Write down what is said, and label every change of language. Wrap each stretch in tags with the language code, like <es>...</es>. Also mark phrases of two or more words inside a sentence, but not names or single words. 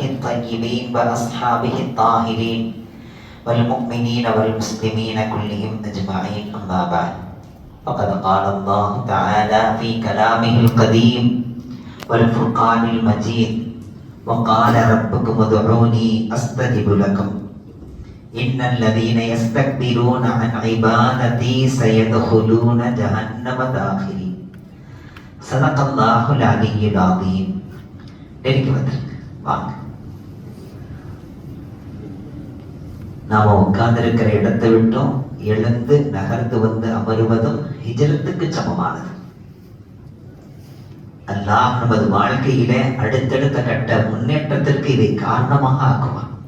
<ar>الطيبين وأصحابه الطاهرين والمؤمنين والمسلمين كلهم أجمعين أما بعد فقد قال الله تعالى في كلامه القديم والفرقان المجيد وقال ربكم ادعوني أستجب لكم إن الذين يستكبرون عن عبادتي سيدخلون جهنم داخلين صدق الله العلي العظيم.</ar> <ta>நெருங்கி வந்திருக்கு, வாங்க. நாம உட்கார்ந்திருக்கிற இடத்தை விட்டும் எழுந்து நகர்ந்து வந்து அமருவதும் ஹிஜ்ரத்துக்கு சமமானது. அல்லாஹ் நமது வாழ்க்கையில அடுத்தடுத்த கட்ட முன்னேற்றத்திற்கு இதை காரணமாக ஆக்குவான்.</ta>